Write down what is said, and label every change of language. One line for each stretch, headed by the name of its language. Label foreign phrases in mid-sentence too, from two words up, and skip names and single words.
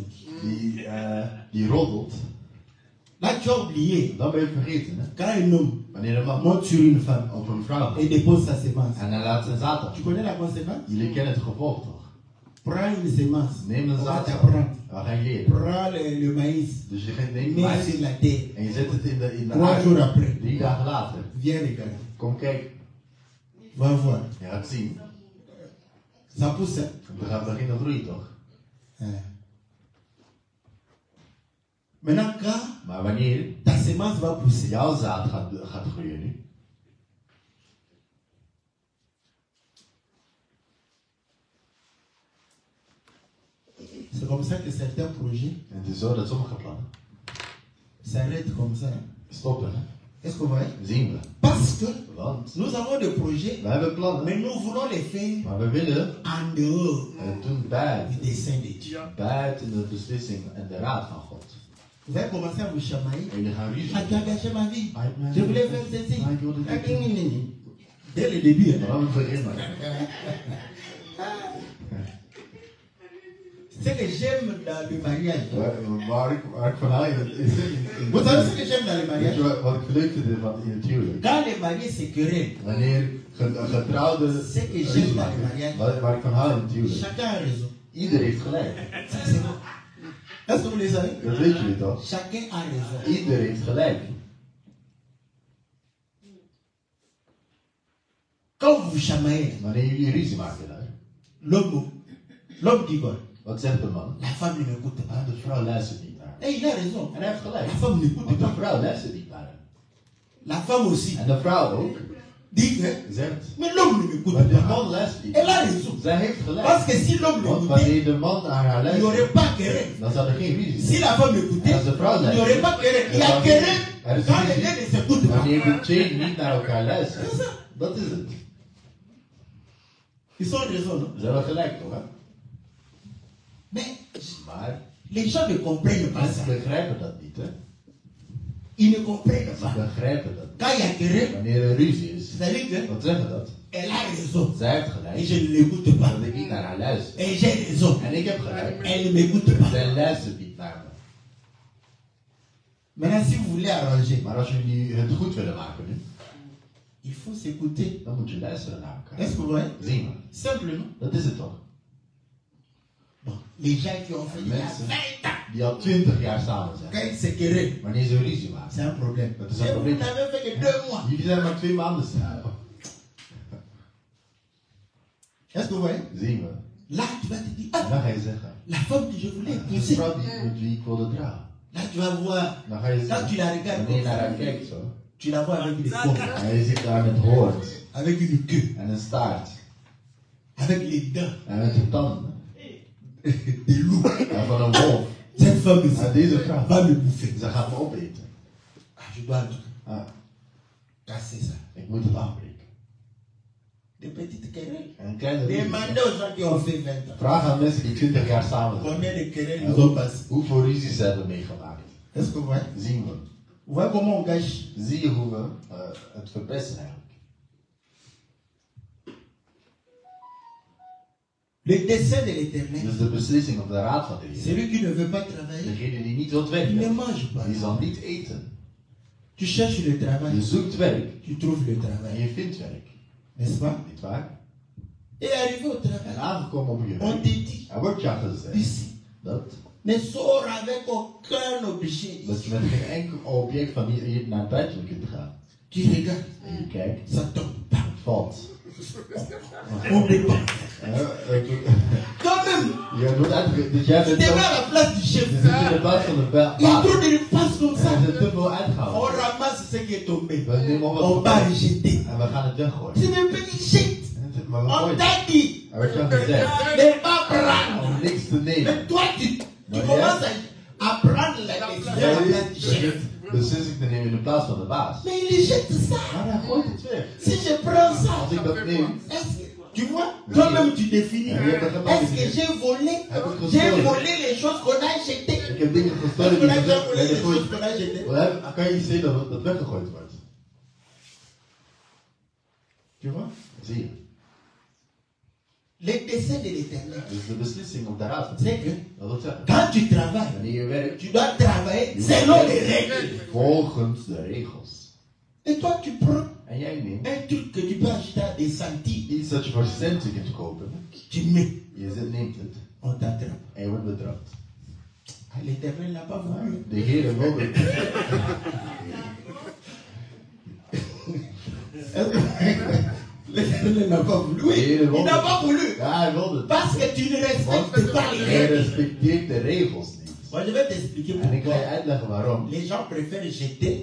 Dutch: die roddelt,
French: Là, tu as oublié,
Dutch: dan ben je vergeten hè?
French: quand un homme
Dutch: Wanneer een man
French: monte sur une femme
Dutch: op een vrouw
French: et dépose sa sémence,
Dutch: en hij laat zijn zaad af.
French: tu connais la conséquence?
Dutch: Jullie kennen het gevolg toch?
French: Prends une sémence,
Dutch: Neem een
French: on va
Dutch: zaad af.
French: t'apprendre.
Dutch: Dan ga je leren.
French: Prends le maïs,
Dutch: Dus je neemt
French: mets mais sur la terre.
Dutch: en je zet het in de 3 aarde.
French: jours après,
Dutch: 3 dagen later.
French: viens regarder.
Dutch: Kom kijken.
French: Va voir.
Dutch: Je gaat zien.
French: Ça pousse. Hein?
Dutch: Dan gaat beginnen groeien toch?
French: Maintenant, quand
Dutch: Maar wanneer
French: ta sémence va pousser,
Dutch: jouw zaad gaat groeien nu.
French: c'est comme ça que certains projets
Dutch: En het is zo dat sommige plannen
French: s'arrêtent comme ça.
Dutch: stoppen. Hè?
French: Est-ce que vous voyez?
Dutch: Zien we.
French: Parce que
Dutch: Want
French: nous avons des projets,
Dutch: we hebben plannen.
French: mais nous voulons les faire
Dutch: Maar we willen
French: en dehors
Dutch: het doen
French: du
Dutch: buiten.
French: dessein de Dieu.
Dutch: Buiten de beslissing en de raad van God.
French: Vous allez commencer à vous chamailler.
Dutch: En jullie gaan ruzie.
French: Ah, tu as gâché ma vie.
Dutch: Ah, ik ben-
French: Je voulais faire ceci.
Dutch: Ah, ik wilde dit.
French: Dès le début. Hein.
Dutch: Vanaf het begin maar.
French: Ce que j'aime dans le mariage.
Dutch: Waar ik van hou is
French: Vous savez ce que j'aime dans le
Dutch: Weet
French: mariage?
Dutch: je wat ik leuk vind in het huwelijk?
French: Quand les mariés se querellent,
Dutch: Wanneer getrouwden
French: ce que
Dutch: ruzie
French: j'aime dans le
Dutch: maken,
French: mariage,
Dutch: waar ik van hou in het huwelijk.
French: chacun a raison.
Dutch: Ieder heeft gelijk.
French: Ça, c'est bon. Est-ce que vous le savez?
Dutch: Dat weet jullie toch?
French: Chacun a raison.
Dutch: Ieder heeft gelijk.
French: Quand vous vous chamaillez,
Dutch: Wanneer jullie ruzie maken daar,
French: l'homme dit quoi?
Dutch: wat zegt de man?
French: La femme ne m'écoute pas.
Dutch: Ah, de vrouw luistert niet naar hem.
French: Et il a raison.
Dutch: En hij heeft gelijk.
French: La femme n'écoute
Dutch: Want de
French: pas.
Dutch: vrouw luistert niet naar hem.
French: La femme aussi
Dutch: En de vrouw ook
French: dit que,
Dutch: zegt,
French: mais l'homme ne m'écoute
Dutch: maar de
French: pas.
Dutch: man luistert niet.
French: Elle a raison.
Dutch: Zij heeft
French: Parce
Dutch: gelijk.
French: que si l'homme
Dutch: Want
French: l'écoutait,
Dutch: wanneer de man naar haar
French: il n'y aurait
Dutch: luistert,
French: pas querelle.
Dutch: dan zou er geen ruzie
French: Si
Dutch: zijn.
French: la femme écoutait,
Dutch: Als de vrouw
French: il n'y aurait
Dutch: luistert,
French: pas querelle. Il y a querelle
Dutch: er is
French: quand les
Dutch: ruzie.
French: deux ne s'écoutent pas.
Dutch: Wanneer de twee niet naar elkaar luisteren, dat is het.
French: Ils ont raison, non?
Dutch: Ze hebben gelijk toch, hè?
French: Mais
Dutch: Maar
French: Les gens ne comprennent pas ça.
Dutch: Mensen begrijpen dat niet, hè?
French: Ils ne comprennent
Dutch: Ze
French: pas.
Dutch: begrijpen dat niet.
French: Quand il y a querelle,
Dutch: Wanneer er ruzie is,
French: vous savez que
Dutch: wat zeggen dat?
French: elle a raison.
Dutch: Zij heeft
French: Et
Dutch: gelijk.
French: je ne l'écoute pas.
Dutch: Dat ik niet naar haar luister.
French: Et j'ai raison.
Dutch: En ik heb gelijk.
French: Elle ne m'écoute pas.
Dutch: Zij luistert niet naar me.
French: Maintenant, si vous voulez arranger,
Dutch: Maar als jullie het goed willen maken nu,
French: il faut s'écouter.
Dutch: dan moet je luisteren naar elkaar.
French: Est-ce que vous voyez?
Dutch: Zien we.
French: Simplement.
Dutch: Dat is het toch?
French: Bon, les gens qui ont fait il y a
Dutch: Mensen
French: 20 ans,
Dutch: die al 20 jaar samen
French: quand
Dutch: zijn.
French: ils se querellent,
Dutch: Wanneer ze ruzie maken.
French: c'est un problème.
Dutch: Dat is
French: Et
Dutch: een
French: vous
Dutch: probleem.
French: n'avez fait que 2 mois.
Dutch: Jullie zijn maar 2 maanden samen.
French: Est-ce que vous voyez?
Dutch: Zien we.
French: Là, tu vas te dire,
Dutch: En ah, dan ga je zeggen.
French: la femme que je voulais
Dutch: Die
French: épouser.
Dutch: vrouw met wie ik wilde trouwen.
French: Là, tu vas voir,
Dutch: Dan ga je
French: quand tu
Dutch: zeggen.
French: la regardes,
Dutch: Wanneer je naar haar kijkt zo.
French: tu la vois avec des cornes,
Dutch: En je ziet haar met hoort.
French: avec une queue,
Dutch: En een staart.
French: avec les dents
Dutch: En met de tanden.
French: des loups.
Dutch: En van een wolf.
French: Cette femme ici
Dutch: En deze vrouw.
French: va me bouffer.
Dutch: Ze gaat me opeten.
French: Ah, je dois
Dutch: Ah,
French: casser ça.
Dutch: ik moet het afbreken.
French: Des petites querelles.
Dutch: En een kleine ruzie.
French: Demandez aux gens qui ont fait 20 ans.
Dutch: Vraag aan mensen die 20 jaar samen zijn.
French: Combien de querelles
Dutch: En
French: ils ont passé.
Dutch: hoeveel ruzies ze hebben meegemaakt.
French: Est-ce que vous voyez?
Dutch: Zien we.
French: Vous voyez comment on gâche?
Dutch: Zie je hoe we het verpesten eigenlijk.
French: Le dessein de l'éternel.
Dutch: Dus de beslissing of de raad van de Heer.
French: Celui qui ne veut pas travailler,
Dutch: Degene die niet wilt
French: il ne
Dutch: werken,
French: mange pas.
Dutch: die zal niet eten.
French: Tu cherches le
Dutch: Je
French: travail,
Dutch: zoekt werk
French: tu trouves le
Dutch: en
French: travail.
Dutch: je vindt werk.
French: N'est-ce pas?
Dutch: Niet waar?
French: Et arrivé au
Dutch: En
French: travail,
Dutch: aangekomen op je
French: on
Dutch: werk.
French: te dit,
Dutch: Er wordt je gezegd
French: ici,
Dutch: dat
French: ne sors avec aucun objet.
Dutch: je met geen enkel object van hier naar buiten kunt gaan.
French: Tu regardes,
Dutch: En je kijkt,
French: ça tombe pas.
Dutch: het valt.
French: On ne pas. Quand même,
Dutch: Je wordt uitge... Dus jij
French: tu
Dutch: bent
French: te
Dutch: zo...
French: mets à la place du chef.
Dutch: Je zit in de plaats van de
French: Il y a
Dutch: baas.
French: trop de repas comme
Dutch: Er
French: ça.
Dutch: is te veel
French: On
Dutch: uitgehaald.
French: ramasse ce qui est tombé.
Dutch: We nemen op
French: On
Dutch: wat
French: va
Dutch: we
French: rejeter.
Dutch: en we gaan het weggooien.
French: C'est même pas une jette.
Dutch: Maar we
French: On
Dutch: gooien het.
French: t'a dit,
Dutch: Er wordt jou gezegd
French: ne pas prendre.
Dutch: om niks te nemen.
French: Mais toi, tu
Dutch: Maar
French: commences à prendre la décision à la place du chef.
Dutch: Beslissing te nemen in de plaats van de baas.
French: Mais il jette ça.
Dutch: Maar hij gooit het weg.
French: Si je prends ça,
Dutch: Als ik dat neem,
French: est-ce que, tu vois, toi-même tu définis. Est-ce que j'ai volé? J'ai volé les choses qu'on a jetées.
Dutch: ik heb dingen
French: Est-ce
Dutch: gestolen
French: qu'on
Dutch: die
French: a déjà volé les
Dutch: gezegd
French: choses qu'on a jetées?
Dutch: werden. Kan je iets zien dat dat weggegooid wordt?
French: Tu vois?
Dutch: Zie je.
French: Les desseins de l'éternel.
Dutch: Dus de beslissing op de raad van
French: C'est que
Dutch: dat wil zeggen.
French: quand tu travailles,
Dutch: Wanneer je werkt,
French: tu dois travailler selon les règles.
Dutch: volgens de regels.
French: Et toi, tu prends
Dutch: En jij neemt
French: un truc que tu peux acheter à des centimes.
Dutch: iets dat je voor centen kunt kopen.
French: Tu mets,
Dutch: Neemt het
French: on t'attrape.
Dutch: en je wordt betrapt.
French: Ah, l'éternel n'a pas voulu.
Dutch: De Heer wilde het.
French: L'éternel n'a pas voulu. Oui, il n'a pas voulu.
Dutch: Ja, hij wilde het.
French: Parce que tu ne respectes pas les
Dutch: Hij
French: règles.
Dutch: respecteert de regels niet.
French: Moi, je vais t'expliquer
Dutch: En ik ga je
French: pourquoi.
Dutch: uitleggen waarom.
French: Les gens préfèrent jeter